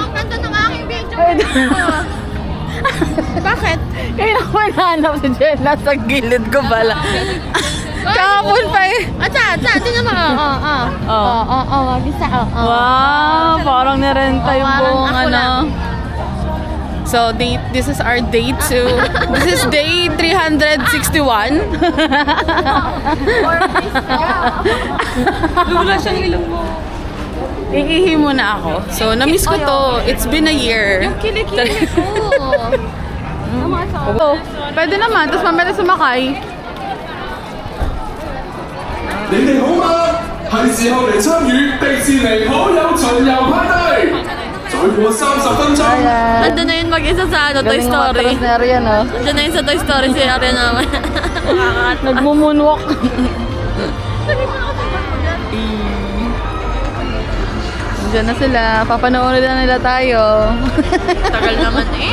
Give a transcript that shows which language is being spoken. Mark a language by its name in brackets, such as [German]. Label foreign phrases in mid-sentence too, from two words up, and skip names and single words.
[Filipino] Nandun ang aking video. Bakit? Kaya ako nahanap si Jelly. Nasa gilid ko pala. Kahapon pa eh. Tingnan mo. Mag-isa. Wow, parang narenta yung parang buong ako ano. [English] So, this is our day 2. This is day 361. [Filipino] Lula siyang ilong mo. Iihi muna ako. So, na-miss ko to. [English] It's been a year. [Filipino] Yung kilikili ko. Oh, pwede naman. Tapos mamaya sumakay. [Cantonese] 你哋好嗎？係時候嚟參與迪士尼好友巡遊派對。再過30分鐘。 [Filipino] Nandun na yun mag-isa sa Toy Story. Galing na Arian, oh. Nandun na yun sa Toy Story si Arian naman. Nagmumoonwalk. Diyan na sila. Papanoorin na nila tayo. Tagal naman eh.